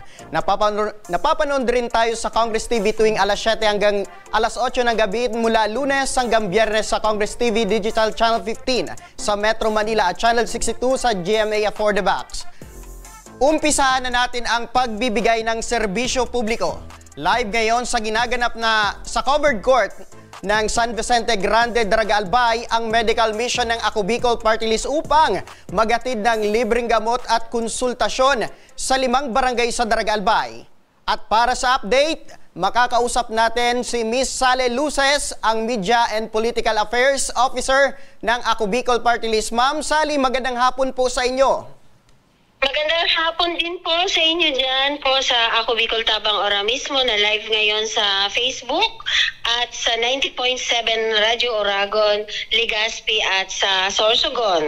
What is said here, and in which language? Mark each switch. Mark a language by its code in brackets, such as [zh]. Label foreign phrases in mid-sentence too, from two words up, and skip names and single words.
[tl] Napapanood rin tayo sa Congress TV tuwing alas 7 hanggang alas 8 ng gabi mula Lunes hanggang Biyernes sa Congress TV Digital Channel 15 sa Metro Manila at Channel 62 sa GMA For the Box. Umpisahan na natin ang pagbibigay ng serbisyo publiko. Live ngayon sa ginaganap na sa covered court ng San Vicente Grande, Daraga Albay ang medical mission ng Ako Bicol Party List upang magatid ng libreng gamot at konsultasyon sa 5 barangay sa Daraga Albay. At para sa update, makakausap natin si Miss Sally Luces, ang [en] Media and Political Affairs Officer [tl] ng Ako Bicol Party List. Ma'am Sally, magandang hapon po sa inyo. Magandang hapon din po sa inyo dyan po sa Ako Bicol Tabang Ora mismo na live ngayon sa Facebook at sa 90.7 Radyo Oragon, Legazpi at sa Sorsogon.